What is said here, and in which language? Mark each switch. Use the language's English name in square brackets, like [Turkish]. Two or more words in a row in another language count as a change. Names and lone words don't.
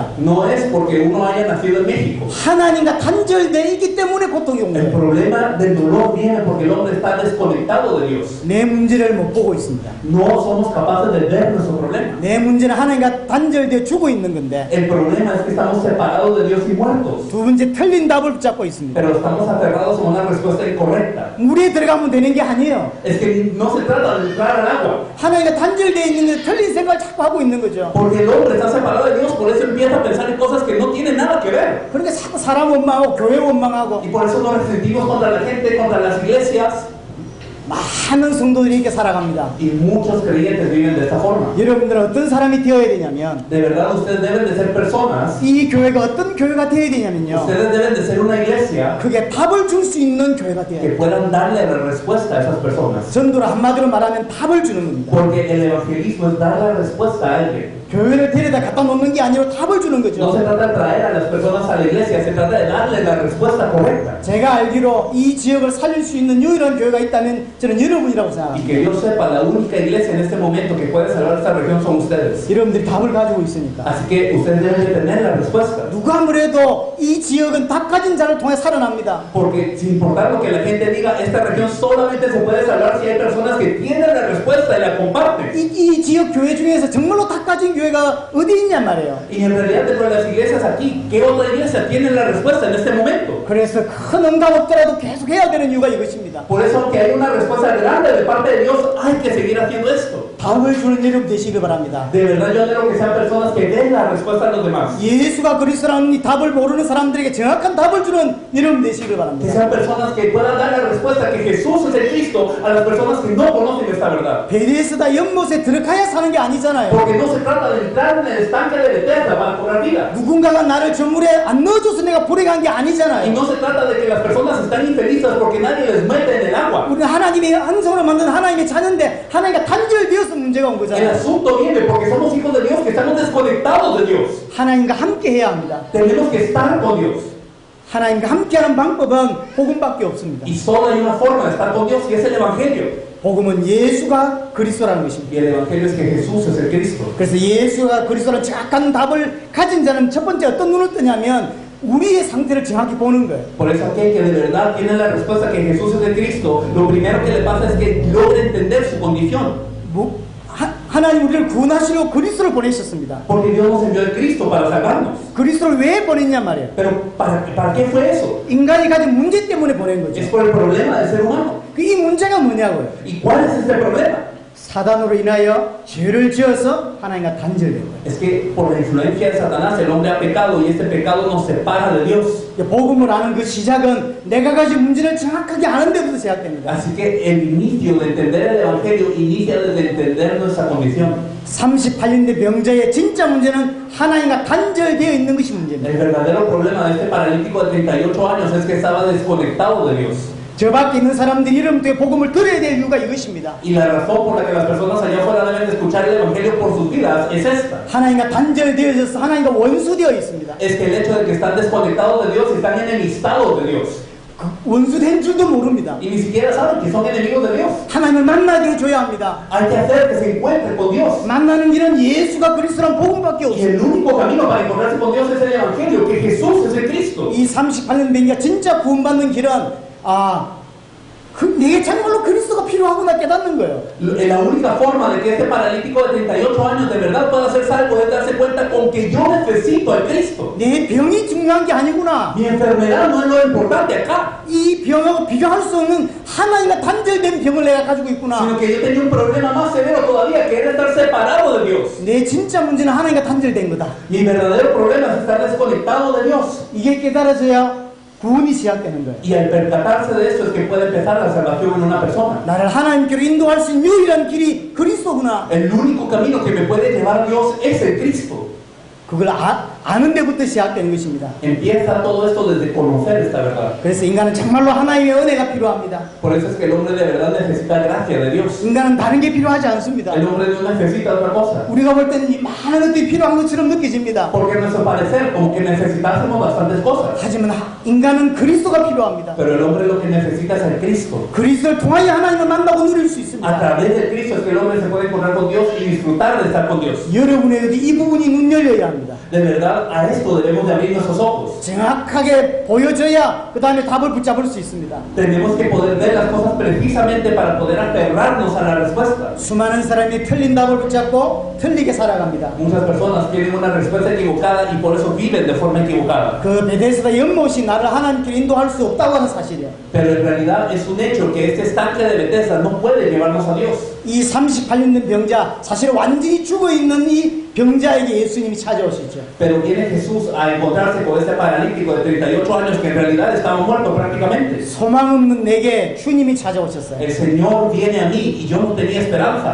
[Spanish] No es porque uno haya nacido en México. [Korean] 하나님과 단절되어 있기 때문에 고통이 온 [Spanish] El [Korean] 거예요. [Spanish] problema del dolor viene porque el hombre está desconectado de Dios. [Korean] 내 문제를 못 보고 있습니다. [Spanish] No somos capaces de ver nuestro problema. [Korean] 내 문제는 하나님과 단절되어 죽어 있는 건데 [Spanish] El problema es que estamos separados de Dios y muertos. [Korean] 두 번째 틀린 답을 붙잡고 있습니다. [Spanish] Pero estamos aferrados a una respuesta incorrecta. [Korean] 물에 들어가면 되는 게 아니에요. [Spanish] Es que no se trata de entrar al agua. [Korean] 하나님과 단절되어 있는 게 틀린 생각을 자꾸 하고 있는 거죠. [Spanish] Porque el hombre está separado de Dios, por eso empieza a pensar en cosas que no tienen nada que ver. [Korean] 그러니까 자꾸 사람 원망하고 교회 원망하고 [Spanish] Y por eso nos resentimos contra la gente, contra las iglesias. [Korean] 많은 성도들이 이렇게 살아갑니다. [Spanish] Y muchos creyentes viven de esta forma. [Korean] 여러분들은 어떤 사람이 되어야 되냐면 [Spanish] De verdad, ustedes deben de ser personas, [Korean] 이 교회가 어떤 교회가 되어야 되냐면요. [Spanish] ustedes deben de ser una iglesia [Korean] 그게 답을 줄 수 있는 교회가 되어야 [Spanish] que [Korean] 돼요. [Spanish] puedan darle la respuesta a esas personas. [Korean] 전도로 한마디로 말하면 답을 주는 겁니다. [Spanish] Porque el evangelismo es dar la respuesta a alguien. [Korean] 교회를 데려다 갖다 놓는 게 아니라 답을 주는 [Spanish] No se [Korean] 거죠. [Spanish] trata de traer a las personas a la iglesia, se trata de darle la respuesta correcta. [Korean] 제가 알기로 이 지역을 살릴 수 있는 유일한 교회가 있다면 저는 여러분이라고 [Spanish] Y [Korean] 생각합니다. [Spanish] que yo sepa, la única iglesia en este momento que puede salvar esta región son ustedes. [Korean] 여러분들이 답을 가지고 있으니까. [Spanish] Así que ustedes deben de tener la respuesta. [Korean] 누가 뭐래도 이 지역은 답 가진 자를 통해 살아납니다. [Spanish] Porque sin importar lo que la gente diga, esta región solamente se puede salvar si hay personas que tienen la respuesta y la comparten. [Korean] 이 지역 교회 중에서 정말로 답 가진 교회가 어디 있냔 말이에요. [Spanish] Y en realidad dentro de las iglesias aquí, ¿qué otra iglesia tiene la respuesta en este momento? [Korean] 그래서 큰 응답 없더라도 계속 해야 되는 이유가 이것입니다. [Spanish] Por eso, aunque hay una respuesta grande de parte de Dios, hay que seguir haciendo esto. [Korean] 답을 주는 여러분 되시길 바랍니다. [Spanish] De verdad yo anhelo que sean personas que den la respuesta a los demás. [Korean] 예수가 그리스도라는 이 답을 모르는 사람들에게 정확한 답을 주는 여러분 되시길 [Spanish] Que [Korean] 바랍니다. [Spanish] sean personas que puedan dar la respuesta que Jesús es el Cristo a las personas que no conocen esta verdad. [Korean] 베데스다 연못에 들어가야 사는 게 아니잖아요. [Spanish] Porque no se trata de entrar en el estanque de Bethesda para cobrar vida. [Korean] 누군가가 나를 저 물에 안 넣어줘서 내가 불행한 게 [Spanish] Y [Korean] 아니잖아요. [Spanish] no se trata de que las personas están infelices porque nadie les mete en el agua. [Korean] 우리는 하나님의 한성으로 만든 하나님의 자녀인데 하나님과 단절되어서 문제가 온 [Spanish] El [Korean] 거잖아요. [Spanish] asunto viene porque somos hijos de Dios que estamos desconectados de Dios. [Korean] 하나님과 함께 해야 합니다. [Spanish] Tenemos que estar con Dios. [Korean] 하나님과 함께하는 방법은 복음밖에 없습니다. [Spanish] Y solo hay una forma de estar con Dios y es el Evangelio. [Korean] 복음은 예수가 그리스도라는 것입니다. [Spanish] Y el Evangelio es que Jesús es el Cristo. [Korean] 그래서 예수가 그리스도라는 정확한 답을 가진 자는 첫 번째 어떤 눈을 뜨냐면 우리의 상태를 정확히 보는 거예요. [Spanish] Por eso aquel que de verdad tiene la respuesta que Jesús es el Cristo, lo primero que le pasa es que logra entender su condición. [Korean] 하나님 우리를 구원하시려고 그리스도를 보내셨습니다. [Spanish] Porque Dios nos envió el Cristo para salvarnos. [Korean] 그리스도를 왜 보냈냐 말이에요. [Spanish] Pero ¿para qué fue eso? [Korean] 인간이 가진 문제 때문에 보낸 거죠. [Spanish] Es por el problema del ser humano. [Korean] 이 문제가 뭐냐고요. [Spanish] ¿Y cuál es este problema? [Korean] 사단으로 인하여 죄를 지어서 하나님과 단절된 거예요. [Spanish] Es que por la influencia de Satanás el hombre ha pecado y este pecado nos separa de Dios. [Korean] 복음을 아는 그 시작은 내가 가진 문제를 정확하게 아는 데부터 시작됩니다. [Spanish] Así que el inicio de entender el Evangelio inicia desde entender nuestra condición. [Korean] 38년 대 병자의 진짜 문제는 하나님과 단절되어 있는 것이 문제입니다. [Spanish] El verdadero problema de este paralítico de 38 años es que estaba desconectado de Dios. [Korean] 저 밖에 있는 사람들이 여러분들의 복음을 들어야 될 이유가 이것입니다. [Spanish] Y la razón por la que las personas allá afuera deben de escuchar el Evangelio por sus vidas es esta. [Korean] 하나님과 단절되어져서 하나님과 원수되어 있습니다. [Spanish] Es que el hecho de que están desconectados de Dios y están enemistados de Dios. [Korean] 원수된 줄도 모릅니다. [Spanish] Y ni siquiera saben que son enemigos de Dios. [Korean] 하나님을 만나게 해줘야 합니다. [Spanish] Hay que hacer que se encuentren con Dios. [Korean] 만나는 길은 예수가 그리스도란 복음밖에 [Spanish] Y el [Korean] 없습니다. [Spanish] único camino para encontrarse con Dios es el Evangelio, que Jesús es el Cristo. [Korean] 이 38년 병자 진짜 구원받는 길은 내게 정말로 그리스도가 필요하구나 깨닫는 거예요. [Spanish] La única forma de que este paralítico de 38 años de verdad pueda ser salvo es darse cuenta con que yo necesito al Cristo. [Korean] 내 병이 중요한 게 아니구나. [Spanish] Mi enfermedad no es lo importante acá, [Korean] 이 병하고 비교할 수 없는 하나님과 단절된 병을 내가 가지고 있구나. [Spanish] sino que yo tenía un problema más severo todavía, que era estar separado de Dios. [Korean] 내 진짜 문제는 하나님과 단절된 거다. [Spanish] Mi verdadero problema es estar desconectado de Dios. [Korean] 이게 깨달아져야 구원이 시작되는 거예요. [Spanish] Y al percatarse de esto es que puede empezar la salvación en una persona. [Korean] 나를 하나님께로 인도할 수 있는 유일한 길이 그리스도구나. [Spanish] El único camino que me puede llevar a Dios es el Cristo. [Korean] 그걸 아는 데부터 시작되는 것입니다. [Spanish] Empieza todo esto desde conocer esta verdad. [Korean] 그래서 인간은 정말로 하나님의 은혜가 필요합니다. [Spanish] Por eso es que el hombre de verdad necesita gracia de Dios. [Korean] 인간은 다른 게 필요하지 않습니다. [Spanish] El hombre no necesita otra cosa. [Korean] 우리가 볼 때는 이 많은 것들이 필요한 것처럼 느껴집니다. [Spanish] Porque a nuestro parecer, como que necesitásemos bastantes cosas. [Korean] 하지만 인간은 그리스도가 필요합니다. [Spanish] Pero el hombre lo que necesita es el Cristo. [Korean] 그리스도를 통하여 하나님을 만나고 누릴 수 [Spanish] A [Korean] 있습니다. [Spanish] través del Cristo es que el hombre se puede encontrar con Dios y disfrutar de estar con Dios. [Korean] 여러분에게도 이 부분이 눈 열려야 합니다. [Spanish] De verdad, a esto debemos de abrir nuestros ojos. [Korean] 정확하게 보여줘야 그 다음에 답을 붙잡을 수 있습니다. [Spanish] Tenemos que poder ver las cosas precisamente para poder aferrarnos a la respuesta. [Korean] 수많은 사람이 틀린 답을 붙잡고 틀리게 살아갑니다. [Spanish] Muchas personas tienen una respuesta equivocada y por eso viven de forma equivocada. [Korean] 그 베데스다 연못이 나를 하나님께 인도할 수 없다고 하는 사실이에요. [Spanish] Pero en realidad es un hecho que este estanque de Bethesda no puede llevarnos a Dios. [Korean] 이 38년 된 병자, 사실 완전히 죽어 있는 이 병자에게 예수님이 찾아오시죠. [Spanish] Pero viene Jesús a encontrarse con este paralítico de 38 años que en realidad estaba muerto prácticamente. [Korean] 소망 없는 내게 주님이 찾아오셨어요. [Spanish] El Señor viene a mí y yo no tenía esperanza.